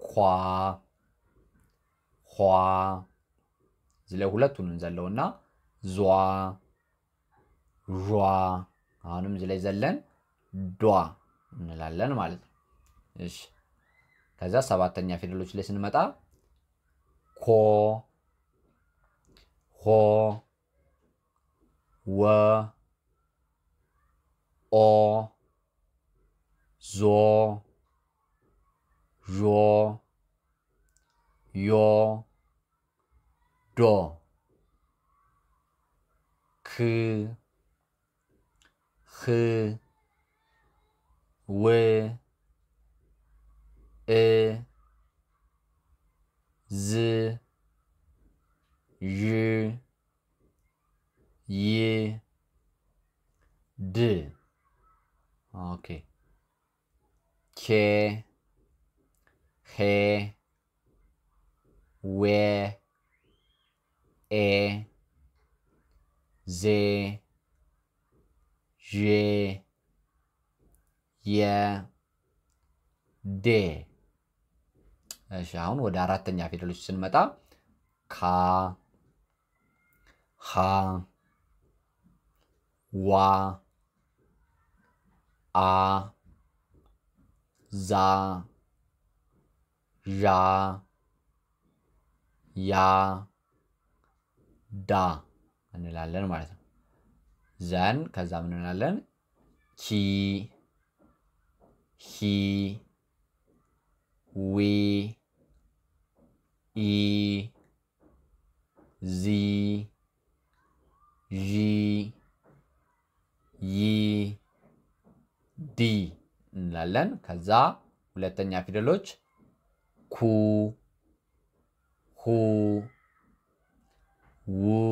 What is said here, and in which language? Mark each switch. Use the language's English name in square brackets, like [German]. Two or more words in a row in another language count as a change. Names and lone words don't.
[Amharic] ኳ እዚህ ላይ ሁለቱን እንዘለውና ዟ አሁንም እዚህ ላይ ዘለን ዷ እንላለን ማለት ነው እሺ ከዛ ሰባተኛ ፊደሎች ላይ ስንመጣ ኮ ወ ኦ ዞ ዦ ዮ ዶ ክ ህ ው እ ዝ ዥ ይ ድ ኦኬ ኬ ሄ ዌ ኤ ዜ ዤ የ ዴ እሺ አሁን ወደ አራተኛ ፊደሎች ስንመጣ ካ ሃ ዋ አ ዛ ዣ ያ ዳ እንላለን ማለት ነው ዘን ከዛ ምን እንላለን ኪ ሂ ዊ ኢ ዚ ዢ ይ ዲ እንላለን ከዛ ሁለተኛ ፊደሎች ኩ ሁ ው